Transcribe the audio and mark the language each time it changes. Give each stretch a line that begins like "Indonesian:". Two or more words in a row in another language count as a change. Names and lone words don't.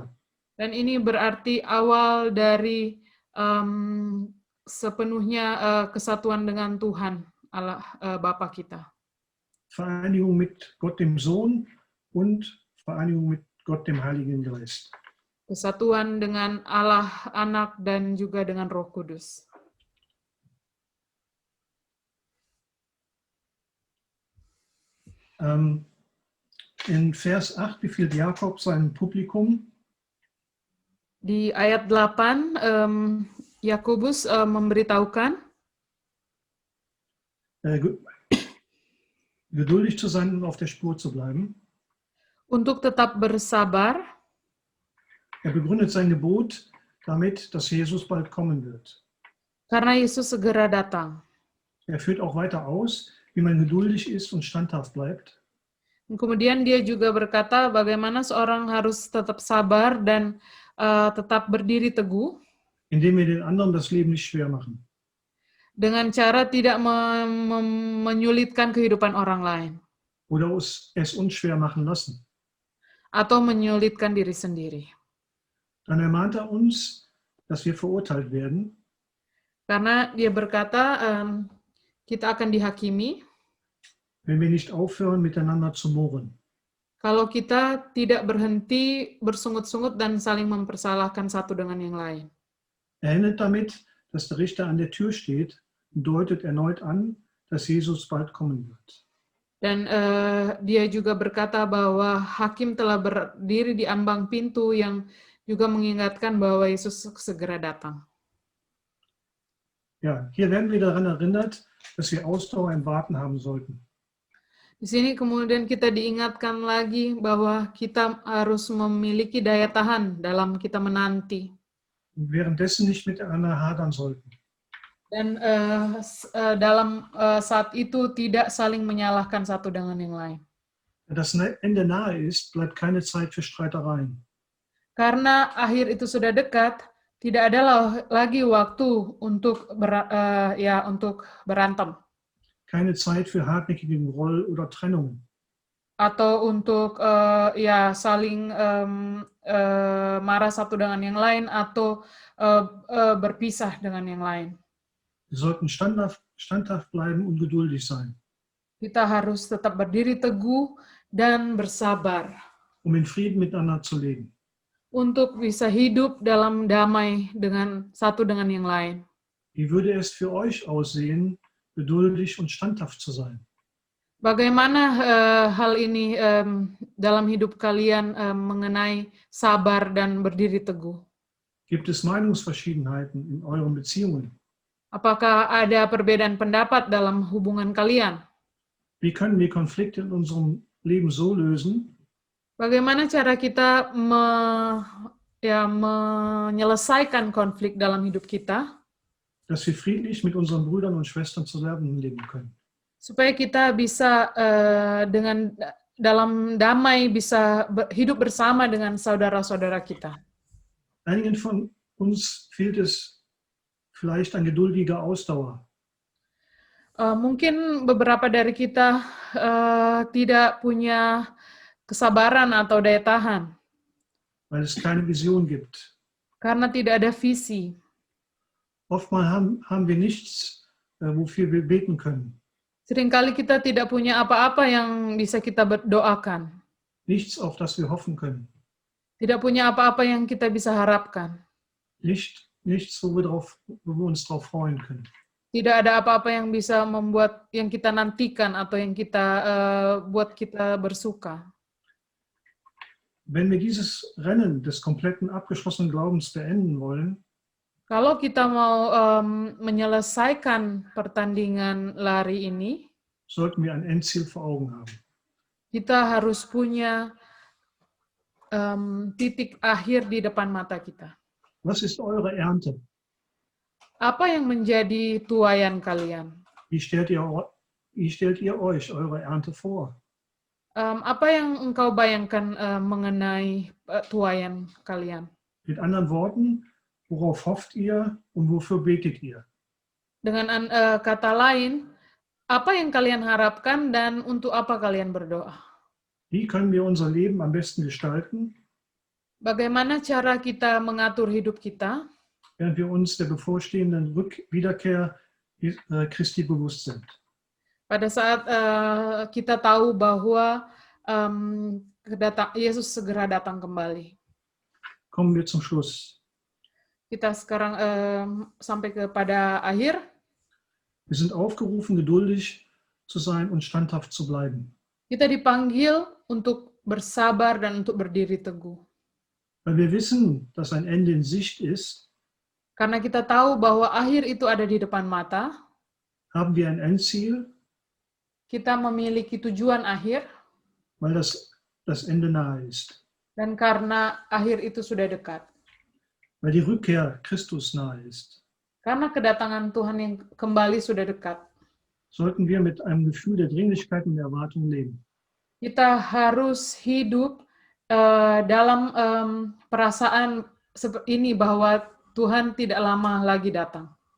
Indonesian: Dan ini berarti awal dari sepenuhnya kesatuan dengan Tuhan, Allah Bapa kita.
German: Vereinigung mit Gott, dem Sohn und Vereinigung mit Gott, dem Heiligen Geist.
Indonesian: Kesatuan dengan Allah Anak dan juga dengan Roh Kudus.
German: In Vers 8 befiehlt Jakob seinem Publikum,
Indonesian: di ayat 8, Yakobus memberitahukan
German: geduldig zu sein und auf der Spur zu bleiben.
Indonesian: Untuk tetap bersabar.
German: Er begründet sein Gebot damit, dass Jesus bald kommen wird.
Indonesian: Karena Yesus segera datang.
German: Er führt auch weiter aus, wie man geduldig ist und standhaft bleibt.
Indonesian: Kemudian dia juga berkata bagaimana seorang harus tetap sabar dan tetap berdiri teguh.
German: Indem wir den anderen das Leben nicht schwer machen.
Indonesian: Dengan cara tidak menyulitkan kehidupan orang lain.
German: Oder es uns schwer machen lassen.
Indonesian: Atau menyulitkan diri sendiri.
German: Dann ermahnt er uns, dass wir verurteilt werden.
Indonesian: Karena dia berkata kita akan dihakimi.
German: Wenn wir nicht aufhören, miteinander zu murren.
Indonesian: Kalau kita tidak berhenti bersungut-sungut dan saling mempersalahkan satu dengan yang lain.
German: Er endet damit, dass der Richter an der Tür steht und deutet erneut an, dass Jesus bald kommen wird.
Indonesian: Dan dia juga berkata bahwa hakim telah berdiri di ambang pintu yang juga mengingatkan bahwa Yesus segera datang.
German: Ja, hier werden wir daran erinnert, dass wir Ausdauer im Warten haben sollten.
Indonesian: Di sini kemudian kita diingatkan lagi bahwa kita harus memiliki daya tahan dalam kita menanti.
German: Und währenddessen nicht miteinander hadern sollten.
Indonesian: Dan dalam saat itu tidak saling menyalahkan satu dengan yang lain.
German: Wenn das Ende nahe ist, bleibt keine Zeit für Streitereien.
Indonesian: Karena akhir itu sudah dekat, tidak ada lagi waktu untuk berantem.
German: Keine Zeit für hartnäckigen Groll oder Trennung.
Indonesian: Atau untuk saling marah satu dengan yang lain atau berpisah dengan yang lain.
German: Wir sollten standhaft bleiben und geduldig sein.
Indonesian: Kita harus tetap berdiri teguh dan bersabar.
German: Um in Frieden miteinander zu leben.
Indonesian: Untuk bisa hidup dalam damai dengan satu dengan yang lain.
German: Wie würde es für euch aussehen, geduldig und standhaft zu sein?
Indonesian: Bagaimana hal ini dalam hidup kalian mengenai sabar dan berdiri teguh?
German: Gibt es Meinungsverschiedenheiten in euren Beziehungen?
Indonesian: Apakah ada perbedaan pendapat dalam hubungan kalian?
German: Wie können wir Konflikte in unserem Leben so lösen,
Indonesian: bagaimana cara kita menyelesaikan konflik dalam hidup kita?
German: Dass wir friedlich mit unseren Brüdern und Schwestern zusammenleben können.
Indonesian: Supaya kita bisa dalam damai bisa hidup bersama dengan saudara-saudara kita.
German: Einigen von uns fehlt es vielleicht an geduldiger Ausdauer.
Indonesian: Mungkin beberapa dari kita tidak punya kesabaran atau daya tahan.
German: Weil es keine Vision gibt.
Indonesian: Karena tidak ada visi.
German: Oftmals haben wir nichts, wofür wir beten können.
Indonesian: Seringkali kita tidak punya apa-apa yang bisa kita doakan.
German: Nichts, auf das wir hoffen können.
Indonesian: Tidak punya apa-apa yang kita bisa harapkan.
German: Nichts, wo wir uns darauf freuen können.
Indonesian: Tidak ada apa-apa yang bisa membuat yang kita nantikan atau yang kita buat kita bersuka.
German: Wenn wir dieses Rennen des kompletten abgeschlossenen Glaubens beenden wollen,
Indonesian: Kalau kita mau menyelesaikan pertandingan lari ini,
German: sollten wir ein Endziel vor Augen haben.
Indonesian: kita harus punya titik akhir di depan mata kita.
German: Was ist eure Ernte?
Indonesian: Apa yang menjadi tuaian kalian?
German: Wie stellt ihr euch eure Ernte vor?
Indonesian: Apa yang engkau bayangkan mengenai tuaian kalian?
German: Mit anderen Worten, worauf hofft ihr und wofür betet ihr?
Indonesian: Dengan kata lain, apa yang kalian harapkan dan untuk apa kalian berdoa?
German: Wie können wir unser Leben am besten gestalten,
Indonesian: Bagaimana cara kita mengatur hidup kita
German: während wir uns der bevorstehenden Wiederkehr Christi bewusst sind?
Indonesian: pada saat kita tahu bahwa Yesus segera datang kembali?
German: Kommen wir zum Schluss.
Indonesian: Kita sekarang sampai kepada akhir.
German: Wir sind aufgerufen, geduldig zu sein und standhaft zu bleiben.
Indonesian: Kita dipanggil untuk bersabar dan untuk berdiri teguh.
German: Weil wir wissen, dass ein Ende in Sicht ist,
Indonesian: Karena kita tahu bahwa akhir itu ada di depan mata,
German: haben wir ein Endziel,
Indonesian: kita memiliki tujuan akhir,
German: weil das Ende nahe ist.
Indonesian: dan karena akhir itu sudah dekat.
German: Weil die Rückkehr Christus nahe ist.
Indonesian: Karena kedatangan Tuhan yang kembali sudah dekat.
German: Sollten wir mit einem Gefühl der Dringlichkeit und der Erwartung leben.
Indonesian: Kita harus hidup dalam perasaan seperti ini bahwa Tuhan tidak lama lagi datang.